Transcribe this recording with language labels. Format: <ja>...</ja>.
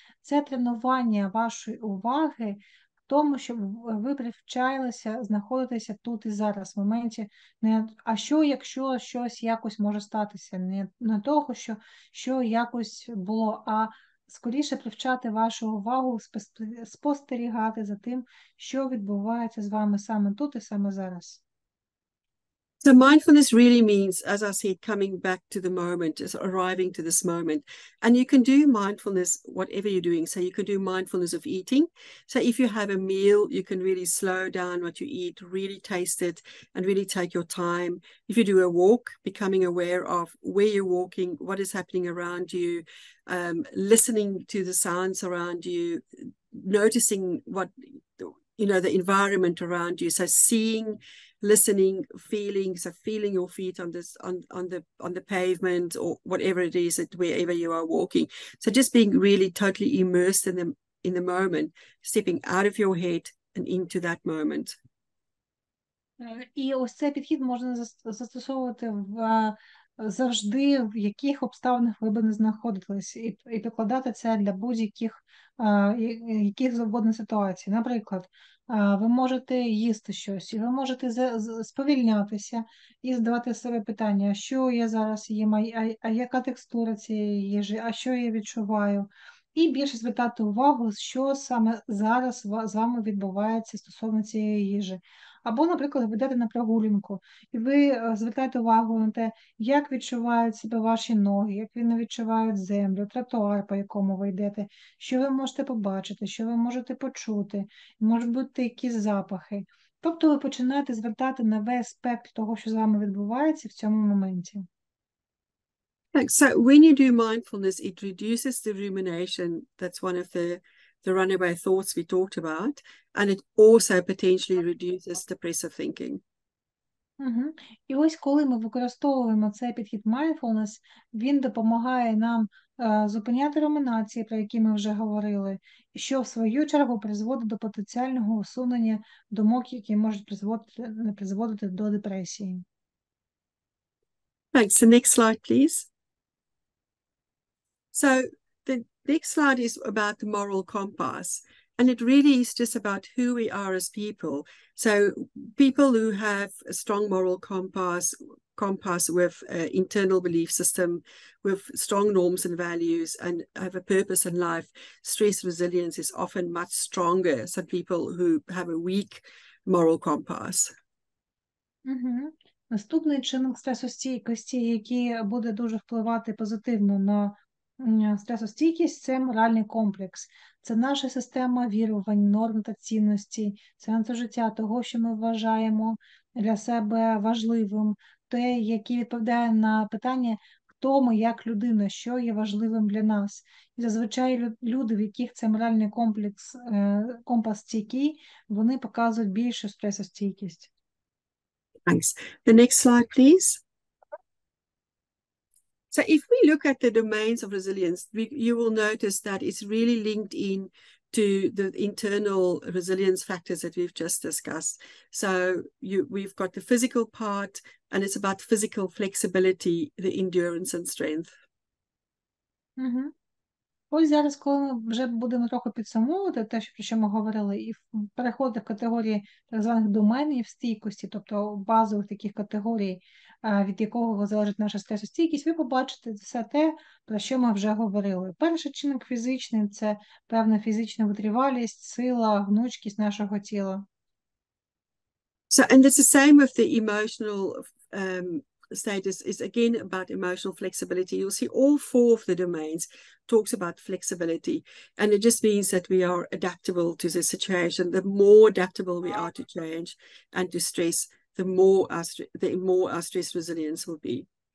<uk>Це тренування вашої уваги в тому, щоб ви привчалися знаходитися тут і зараз, в моменті, не а що, якщо щось якось може статися, не того, що якось було, а скоріше привчати вашу увагу, спостерігати за тим, що відбувається з вами саме тут і саме зараз.</uk> <en>So mindfulness really means, as I said, coming back to the moment, just arriving to this moment. And you can do mindfulness, whatever you're doing. So you can do mindfulness of eating. So if you have a meal, you can really slow down what you eat, really taste it, and really take your time. If you do a walk, becoming aware of where you're walking, what is happening around you, listening to the sounds around you, noticing what, the environment around you. So seeing, listening, feeling, so feeling your feet on the pavement or whatever it is, wherever you are walking. So just being really totally immersed in the moment, stepping out of your head and into that moment.</en> <uk>І ось цей підхід можна застосовувати завжди, в яких обставинах ви би не знаходились, і прикладати це для будь-яких завгодно ситуацій. Наприклад, ви можете їсти щось, і ви можете сповільнятися і задавати себе питання, що я зараз їм, а яка текстура цієї їжі, а що я відчуваю. І більше звертати увагу, що саме зараз з вами відбувається стосовно цієї їжі. Або, наприклад, ви йдете на прогулянку, і ви звертаєте увагу на те, як відчувають себе ваші ноги, як вони відчувають землю, тротуар, по якому ви йдете, що ви можете побачити, що ви можете почути, можуть бути якісь запахи. Тобто ви починаєте звертати на весь спектр того, що з вами відбувається в цьому моменті.</uk> <en>So when you do mindfulness, it reduces the rumination. That's one of the runaway thoughts we talked about. And it also potentially reduces depressive thinking.</en> <uk>І ось коли ми використовуємо цей підхід mindfulness, він допомагає нам зупиняти румінації, про які ми вже говорили, що в свою чергу призводить до потенціального усунення думок, які можуть призводити до депресії.</uk> <en>Thanks. The next slide, please. So the next slide is about the moral compass. And it really is just about who we are as people. So people who have a strong moral compass with an internal belief system, with strong norms and values, and have a purpose in life, stress resilience is often much stronger than people who have a weak moral compass.</en> <uk>Наступний чинник стресостійкості, який буде дуже впливати позитивно на стресостійкість, це моральний комплекс. Це наша система вірувань, норм та цінностей, сенсу життя, того, що ми вважаємо для себе важливим, те, яке відповідає на питання, хто ми як людина, що є важливим для нас. І зазвичай люди, в яких це моральний компас стійкий, вони показують більшу стресостійкість.</uk> <en>Thanks. The next slide, please. So if we look at the domains of resilience, you will notice that it's really linked in to the internal resilience factors that we've just discussed. So we've got the physical part, and it's about physical flexibility, the endurance and strength. Угу.</en> <uk>Ось зараз, коли ми вже будемо трохи підсумовувати те, про що ми говорили, і переходити в категорії так званих доменів стійкості, тобто базових таких категорій, від якого залежить наша стресостійкість, ви побачите все те, про що ми вже говорили. Перший чинник фізичний – це певна фізична витривалість, сила, гнучкість нашого тіла.</uk> <en>So, and it's the same with the emotional status, is again about emotional flexibility. You'll see all four of the domains talks about flexibility, and it just means that we are adaptable to the situation. The more adaptable we are to change and to stress, the more our stress resilience will be.</en>